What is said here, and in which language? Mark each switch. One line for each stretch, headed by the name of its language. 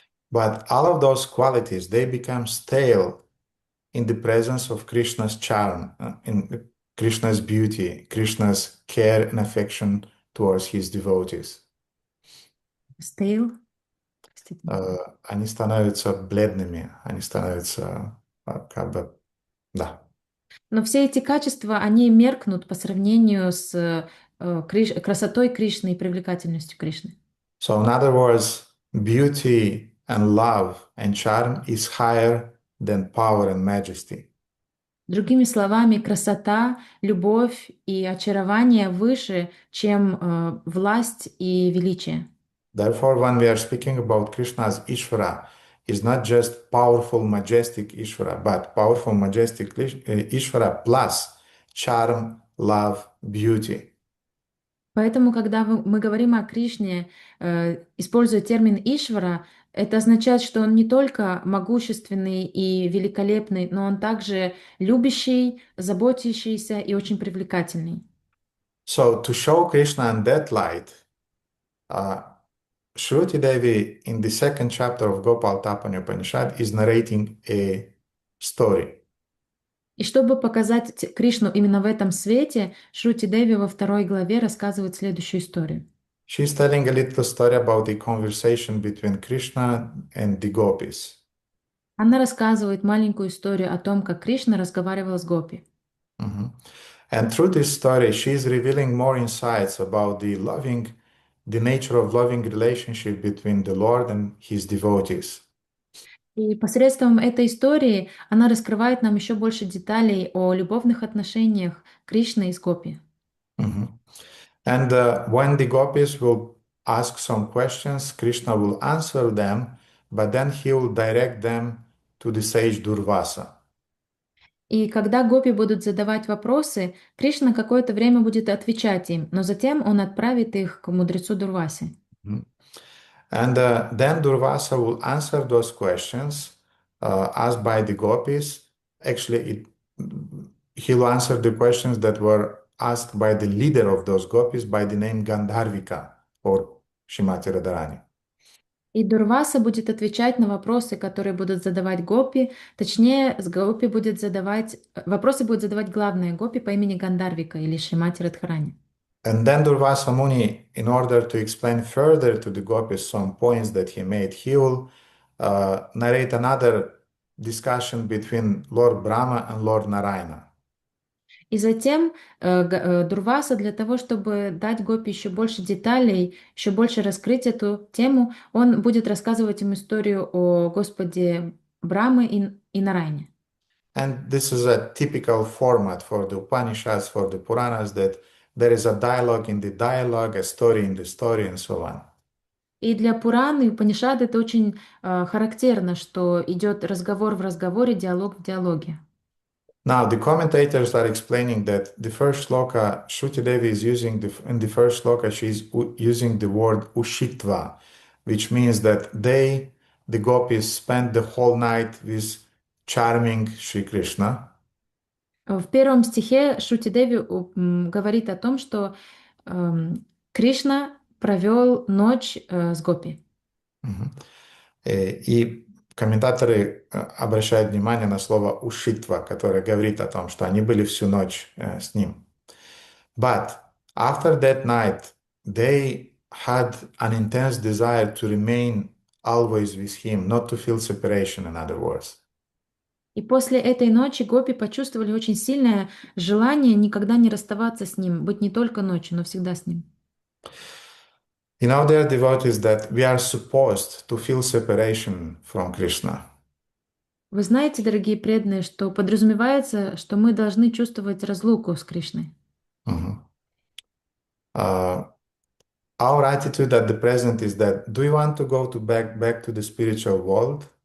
English: But all of those qualities, they become stale in the presence of Krishna's charm, in Krishna's beauty, Krishna's care and affection towards his devotees. Стейл.
Russian: Они становятся бледными, они становятся как бы, да. Но все эти качества, они меркнут по сравнению с красотой Кришны и привлекательностью Кришны.
English: So in other words, beauty and love and charm is higher than power and majesty.
Russian: Другими словами, красота, любовь и очарование выше, чем власть и величие.
English: Therefore, when we are speaking about Krishna's Ishvara, is not just powerful, majestic Ishvara, but powerful, majestic Ishvara plus charm, love, beauty.
Russian: Поэтому, когда мы говорим о Кришне, используя термин Ишвара, это означает, что он не только могущественный и великолепный, но он также любящий, заботящийся и очень привлекательный.
English: So, to show Krishna in that light, uh, Shruti Devi in the second chapter of Gopalatapani Upanishad is narrating a story.
Russian: И чтобы показать Кришну именно в этом свете, Шрути Деви во второй главе рассказывает следующую историю.
English: She's telling a little story about the conversation between Krishna and the gopis.
Russian: Она рассказывает маленькую историю о том, как Кришна разговаривал с Гопи. Mhm.
English: And through this story, she's revealing more insights about the nature of loving relationship between the Lord and his devotees.
Russian: И посредством этой истории она раскрывает нам еще больше деталей о любовных отношениях Кришны и с Гопи. Mhm.
English: And when the gopis will ask some questions, Krishna will answer them, but then he will direct them to the sage Durvasa.
Russian: И когда Гопи будут задавать вопросы, Кришна какое-то время будет отвечать им, но затем он отправит их к мудрецу Дурвасе. Mhm.
English: And then Durvasa will answer those questions asked by the gopis. Actually, he'll answer the questions that were asked by the leader of those gopis by the name Gandharvika or Shrimati Radharani.
Russian: И Дурваса будет отвечать на вопросы, которые будут задавать Гопи. Точнее, с Гопи будет задавать... Вопросы будет задавать главная Гопи по имени Гандарвика или Шримати Радхарани.
English: And then Durvasa Muni, in order to explain further to the gopis some points that he made, he will narrate another discussion between Lord Brahma and Lord Narayana.
Russian: И затем Дурваса для того, чтобы дать Гопи еще больше деталей, еще больше раскрыть эту тему, он будет рассказывать им историю о Господе Брамы и Нарайне.
English: And this is a typical format for the Upanishads, for the Puranas, that there is a dialogue in the dialogue, a story in the story, and so on.
Russian: И для Пураны и Упанишад это очень характерно, что идет разговор в разговоре, диалог в диалоге.
English: Now, the commentators are explaining that the first shloka, Shruti Devi is using, in the first shloka, she's using the word ushitva, which means that they, the gopis, spent the whole night with charming Sri Krishna.
Russian: В первом стихе Шрути Деви говорит о том, что Кришна провел ночь с Гопи. Мгм. И комментаторы обращают внимание на слово «ушитва», которое говорит о том, что они были всю ночь с ним.
English: But after that night, they had an intense desire to remain always with him, not to feel separation, in other words.
Russian: И после этой ночи Гопи почувствовали очень сильное желание никогда не расставаться с ним, быть не только ночью, но всегда с ним.
English: You know, dear devotees, that we are supposed to feel separation from Krishna.
Russian: Вы знаете, дорогие преданные, что подразумевается, что мы должны чувствовать разлуку с Кришной. Mhm.
English: Our attitude at the present is that, do you want to go to back to the spiritual world?